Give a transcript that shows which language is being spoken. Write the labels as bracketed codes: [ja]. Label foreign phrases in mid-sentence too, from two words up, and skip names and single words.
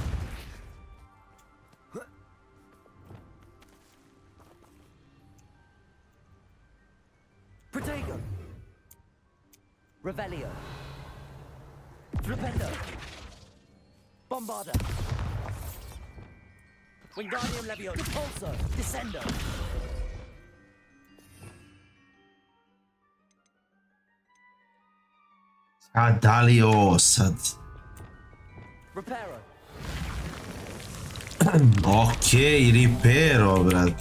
[la] Protego. Revelio. Flipendo. Bombarda. Wingardium Leviosa. Depulso. Descendo. [hr] A da li je ovo sad? [la] Reparo. [hr] Okej, reparo, brat.